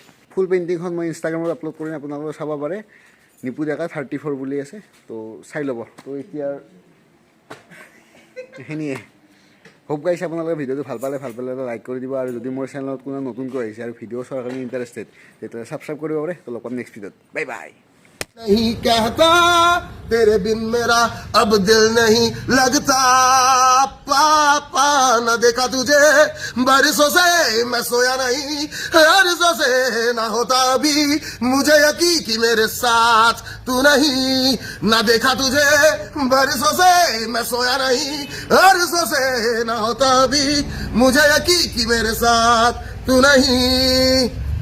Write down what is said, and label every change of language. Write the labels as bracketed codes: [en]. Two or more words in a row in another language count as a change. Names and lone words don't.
[as] ফুল পেইণ্টিংখন মই ইনষ্টাগ্ৰামত আপলোড কৰিম আপোনালোকে চাব পাৰে নিপু ডেকা 34 বুলি আছে তো চাই ল'ব তো এতিয়া সেইখিনিয়ে [en] hope guys [as] আপোনালোকে ভিডিঅ'টো ভাল পালে লাইক কৰি দিব আৰু যদি মোৰ চেনেলত কোনো নতুনকৈ আহিছে আৰু ভিডিঅ' চোৱাৰ কাৰণে ইণ্টাৰেষ্টেড তেতিয়াহ'লে ছাবস্ক্ৰাইব কৰিব পাৰে তো লগ পাম নেক্সট ভিডিঅ'ত [en] bye bye [hi] नहीं कहता तेरे बिन मेरा अब दिल नहीं लगता पापा न देखा तुझे बरसों से मैं सोया नहीं अरसों से ना होता अभी मुझे यकीन कि मेरे साथ तू नहीं ना देखा तुझे बरसों से मैं सोया नहीं अरसों से ना होता अभी मुझे यकीन कि मेरे साथ तू नहीं